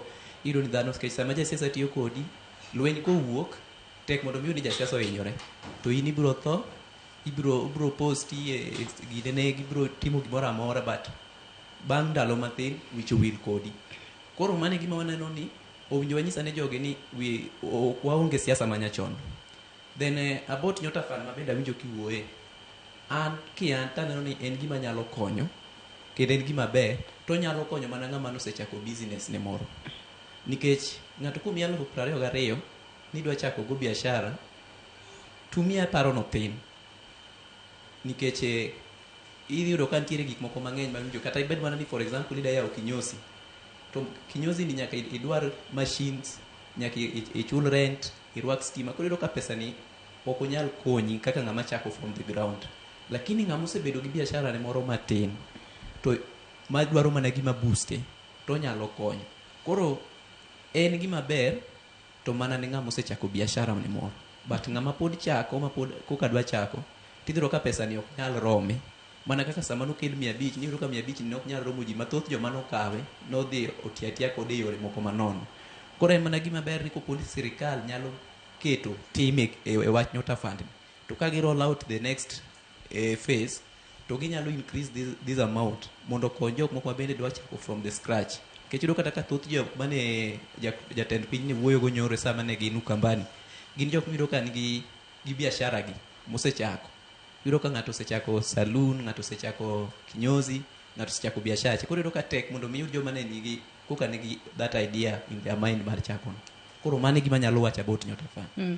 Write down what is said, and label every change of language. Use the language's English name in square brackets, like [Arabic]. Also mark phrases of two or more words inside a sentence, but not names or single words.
[Luo (Kenya and Tanzania)] Iyudo ni dhano nikech sama jasiasa tiyo kodi, lweny kowuok tek mondo mi jasiasa ohinyore, to in ibiro tho, ibiro posti gidene, ibiro timo gimoro amora, but bang' ndalo mathin wicho wil kodi. Koro mano e gima waneno ni owinjo wanyisa ne jogi ni waonge siasa manyachon. [English] Then about [Luo (Kenya and Tanzania)] Nyota Fund ma bende awinjo kiwuoye, an taneno ni en gima nyalo konyo kendo en gima ber, to nyalo konyo mana ng'ama osechako business ne moro. Nikech ng'ato kumiyi 22,000 ni dwa chako go biashara, tumiya paro no thin. Nikech iyudo ka nitiere gik moko mang'eny ma winjo, kata ibed mana ni [English] for example [Luo (Kenya and Tanzania)] ida yawo kinyozi. To kinyozi ni nyaka idwar machines, nyaka ichul rent, irwak stima. Koro iyudo ka pesa ni ok onyal konyi kaka ng'ama chako [English] from the ground. [Luo (Kenya and Tanzania)] Lakini ng'ama osebedo gi biashara ne moro matin, to madwaro mana gima booste, to nyalo konyo. Koro en gima ber to mana ne ng'ama osechako biashara ne moro. But ng'ama pod chako, ma pod koka dwa chako, tidhiro ka pesa ni ok nyal rome. Mana kaka sama nokel 500, niyudo ka 500 ni ok nyal romo ji mathoth. Joma nokawe nodhi otiatia kode e yore moko manono. Koro en mana gima ber ni koponi sirikal nyalo keto time e wach Nyota Fund, to ka gi [English] roll out the next phase, [Luo (Kenya and Tanzania)] to ginyalo [English] increase this amount [Luo (Kenya and Tanzania)] mondo kony jok moko bende dwa chako [English] from the scratch. [Luo (Kenya and Tanzania)] Kech iyudo kata ka thoth jok mane jatend piny ni wuoyo go nyoro sama ne gin Ukambani, gin jok miyudo ka nigi biashara gi mosechako. Iyudo ka ng'ato osechako saloon, ng'ato osechako kinyozi, ng'ato osechako biashara. Koro iyudo ka tek mondo mi yud joma ne nigi koka nigi [English] that idea in their mind [Luo (Kenya and Tanzania)] mar chako. Koro mano e gima nyalo wacho about Nyota Fund.